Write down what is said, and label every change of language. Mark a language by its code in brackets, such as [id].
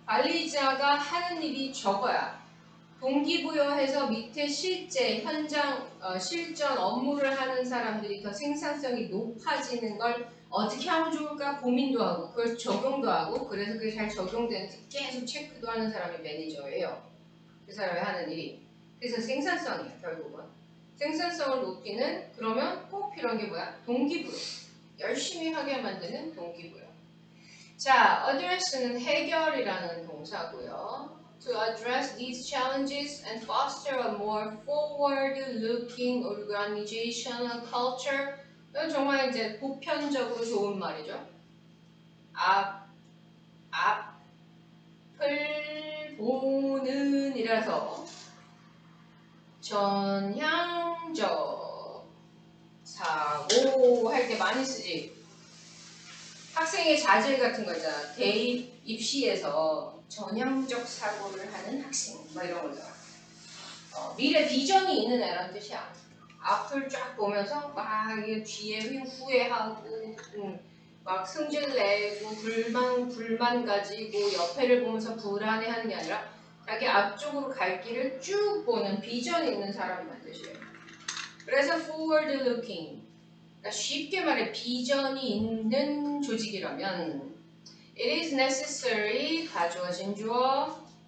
[ko] 관리자가 하는 일이 적어야 동기부여해서 밑에 실제 현장 실전 업무를 하는 사람들이 더 생산성이 높아지는 걸 어떻게 하면 좋을까 고민도 하고 그걸 적용도 하고 그래서 그게 잘 적용되는지 계속 체크도 하는 사람이 매니저예요. 그 사람이 하는 일이. 그래서 생산성이에요. 결국은. 생산성을 높이는 그러면 꼭 필요한 게 뭐야? 동기부여. 열심히 하게 만드는 동기부여. 자, address는 해결이라는 동사고요. [en] To address these challenges and foster a more forward-looking organizational culture. [ko] 이건 정말 이제 보편적으로 좋은 말이죠. 앞을 보는 이라서 전향적 사고 할 때 많이 쓰지. 학생의 자질 같은 거 있잖아. 대입 입시에서 전향적 사고를 하는 학생 뭐 이런 거잖아. 미래 비전이 있는 애란 뜻이야. 앞을 쫙 보면서 막 뒤에 후회하고 막 승질 내고 불만 가지고 옆에를 보면서 불안해하는 게 아니라 자기 앞쪽으로 갈 길을 쭉 보는 비전이 있는 사람이란 뜻이에요. [en] 그래서 forward looking. [ko] 그러니까 쉽게 말해 비전이 있는 조직이라면 [en] it is necessary [ko] 가주어진 주어